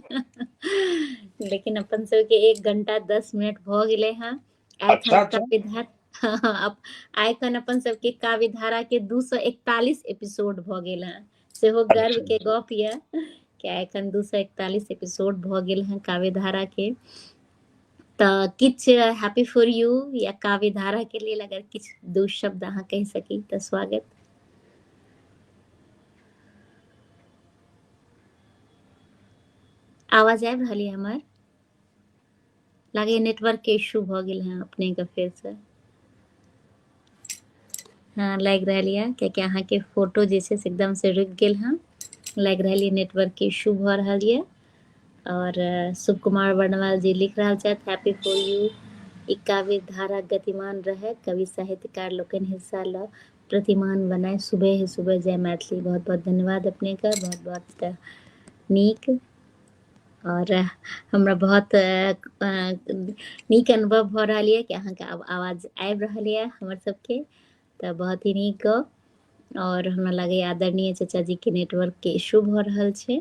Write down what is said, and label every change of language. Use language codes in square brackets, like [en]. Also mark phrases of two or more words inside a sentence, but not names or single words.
[mai] लेकिन अपन सबके 1 घंटा 10 मिनट भऽ गेलै हेँ। अच्छा एखन अच्छा। आइखन अपन सबके काव्य धारा के 241 एपिसोड भऽ गेल हेँ। सेहो गर्व अच्छा के गप यऽ कि एखन 241 एपिसोड भऽ गेल हेँ काव्य धारा के। तऽ किछु हैप्पी फॉर यू या काव्य धारा के लेल अगर किछु 2 शब्द अहाँ कहि सकी तऽ स्वागत। आवाज आबि रहल यऽ हमर? लागैए नेटवर्क के इशू भऽ गेल हेँ अपने के फेर से। हाँ, लागि रहल यऽ कियाकि अहाँके फोटो जे छै से एकदम से रुकि गेल हेँ। लागि रहल यऽ नेटवर्क के इशू भऽ रहल यऽ। और शुभ कुमार वर्णवाल जी लिख रहल छथि, हैप्पी फॉर यू। ई काव्य धारा गतिमान रहे, कवि साहित्यकार लोकनि हिस्सा ल प्रतिमान बनाए। सुबह सुबह जय मैथिली। बहुत बहुत धन्यवाद अपने का, बहुत बहुत नीक। और हमरा बहुत नीक अनुभव भऽ रहल यऽ कि अहाँके आवाज आबि रहल यऽ हमर सबके, तऽ बहुत ही नीक गप। और हमरा लागैए आदरणीय चाचा जी के नेटवर्क के इशू भऽ रहल छै।